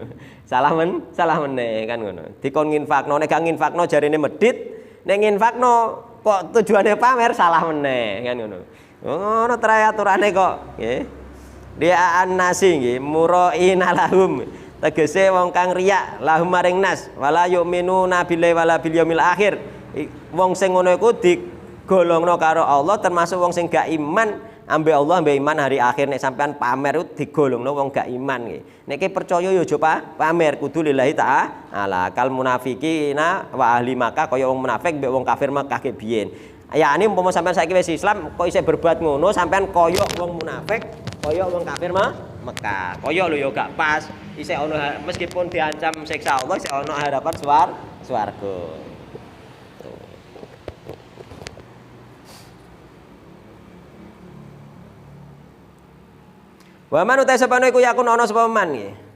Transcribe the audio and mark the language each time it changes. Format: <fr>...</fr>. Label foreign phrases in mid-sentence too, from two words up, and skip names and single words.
<jv>Salah meneh kan ngono. Dikon nginfakno, nek gak nginfakno jarine medhit, nek nginfakno kok tujuane pamer salah meneh kan ngono. Ngono trae aturane kok nggih.</jv> <ar>Ria'an nasi</ar> <jv>nggih,</jv> <ar>muraina lahum.</ar> <jv>Tegese wong kang riya lahum maring nas,</jv> <ar>wala yu'minuna billahi wala bil yaumil akhir.</ar> <jv>Wong sing ngono iku digolongno karo Allah termasuk wong sing gak iman ambek Allah ambek iman hari akhir. Nek sampean pamer itu digolongno wong gak iman nggih. Nek ki percaya ya aja pamer, kudu</jv> <ar>lillahi ta'ala. Kal munafiqina wa ahli Makkah</ar> <jv>kaya wong munafik mbek wong kafir Makkah ke biyen. Ya ini umpama sampean saiki wis Islam kok isih berbuat ngono, sampean kaya wong munafik, kaya wong kafir Mekah. Kaya lho ya gak pas. Isih ana meskipun diancam siksa Allah, isih ana harapan swarga.</jv> <ar>Wa man uta</ar> <jv>sapane iku yakun ana sapa man nggih.</jv>